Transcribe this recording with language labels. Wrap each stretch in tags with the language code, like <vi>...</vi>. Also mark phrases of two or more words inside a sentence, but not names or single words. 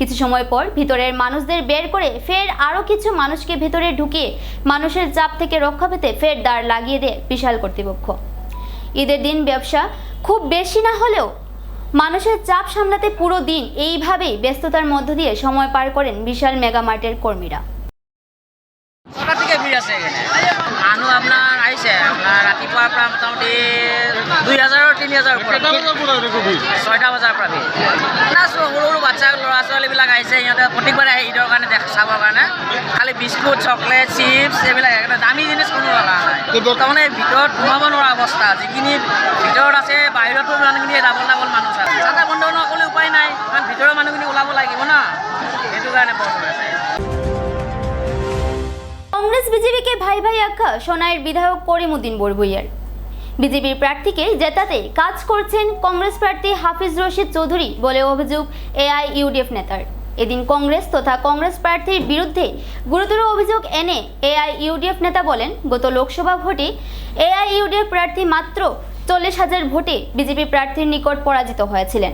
<bn>কিছু সময় পর ভিতরের মানুষদের বের করে ফের আরও কিছু মানুষকে ভেতরে ঢুকিয়ে মানুষের চাপ থেকে রক্ষা পেতে ফের দাঁড় লাগিয়ে দেয় বিশাল কর্তৃপক্ষ। ঈদের দিন ব্যবসা খুব বেশি না হলেও মানুষের চাপ সামলাতে পুরো দিন এইভাবেই ব্যস্ততার মধ্য দিয়ে সময় পার করেন বিশাল মেগামার্টের কর্মীরা।</bn> <as>ছটাৰ থেকে ভিৰ আছে এখানে মানুহ আপোনাৰ আহিছে আপোনাৰ ৰাতিপুৱাৰ পৰা মোটামুটি 2000-3000 6টা বজাৰ পৰা ভিৰ না সৰু সৰু বাচ্চা ল'ৰা ছোৱালীবিলাক আহিছে সিহঁতে প্ৰত্যেকবাৰে আহে ঈদৰ কাৰণে চাবৰ কাৰণে খালি বিস্কুট চকলেট চিপছ এইবিলাক দামী জিনিস কোনো লগা নাই তাৰমানে ভিতৰত সোমাব নোৱাৰা অৱস্থা যিখিনি ভিতৰত আছে বাহিৰতো মানুহখিনি ডাবল মানুহ আছে চাটা বন্ধ নকৰিলে উপায় নাই কাৰণ ভিতৰৰ মানুহখিনি ওলাব লাগিব না সেইটো কাৰণে বন্ধ আছে।</as> <bn>কংগ্রেস বিজেপিকে ভাই ভাই আখ্যা সোনাইয়ের বিধায়ক করিমউদ্দিন বরভুইয়ার। বিজেপির প্রার্থীকে জেতাতে কাজ করছেন কংগ্রেস প্রার্থী হাফিজ রশিদ চৌধুরী বলে অভিযোগ এআইইউডিএফ নেতার। এদিন কংগ্রেস তথা কংগ্রেস প্রার্থীর বিরুদ্ধে গুরুতর অভিযোগ এনে এআইইউডিএফ নেতা বলেন, গত লোকসভা ভোটে এআইইউডিএফ প্রার্থী মাত্র 40,000 ভোটে বিজেপি প্রার্থীর নিকট পরাজিত হয়েছিলেন।</bn>